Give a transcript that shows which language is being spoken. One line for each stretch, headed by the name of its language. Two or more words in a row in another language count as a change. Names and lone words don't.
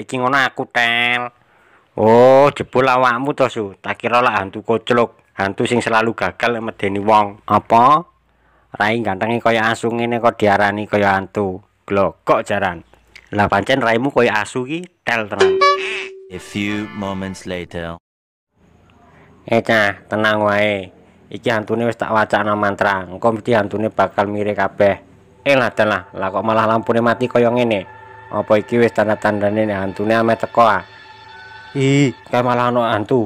Javanese: Iki ngono aku tel. Oh, jebul awakmu to, Su. Tak kira lah hantu koclok. Hantu sing selalu gagal medeni wong. Apa? Rai gantenge kaya asu ngene kok diarani kaya hantu. Glokok jaran. Lah pancen raimu kaya asu ki tel tenan.
English: A few moments later.
Javanese: Cah, tenang wae. Iki hantune wis tak wacana mantra. Engko mesti hantune bakal mirip kabeh. Lah kok malah lampune mati kaya ngene. Apa iki wis tanda-tandane hantune ame teko ah. Kae malah ana hantu.